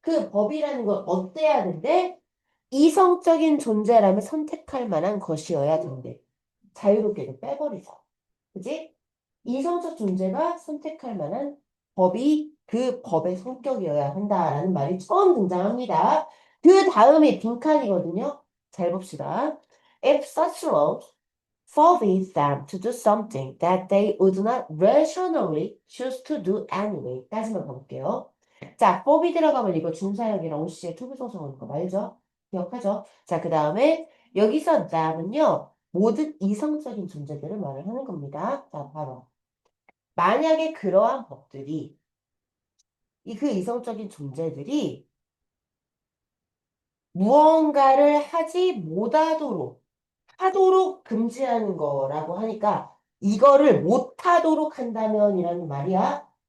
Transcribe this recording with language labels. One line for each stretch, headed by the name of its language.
Korean: 그 법이라는 건 어때야 된대? 이성적인 존재라면 선택할 만한 것이어야 된대. 자유롭게 빼버리자. 그지? 이성적 존재가 선택할 만한 법이 그 법의 성격이어야 한다라는 말이 처음 등장합니다. 그 다음에 빈칸이거든요. 잘 봅시다.
English: If such law forbids them to do something that they would not rationally choose to do anyway.
Korean: 까지만 볼게요. 자, forbid 들어가면 이거 준사역이랑 OC의 투부정사 오는 거 알죠? 기억하죠? 자, 그 다음에 여기서 that은요. 모든 이성적인 존재들을 말을 하는 겁니다. 자, 바로. 만약에 그러한 법들이, 그 이성적인 존재들이 무언가를 하지 못하도록, 하도록 금지하는 거라고 하니까, 이거를 못하도록 한다면이라는 말이야.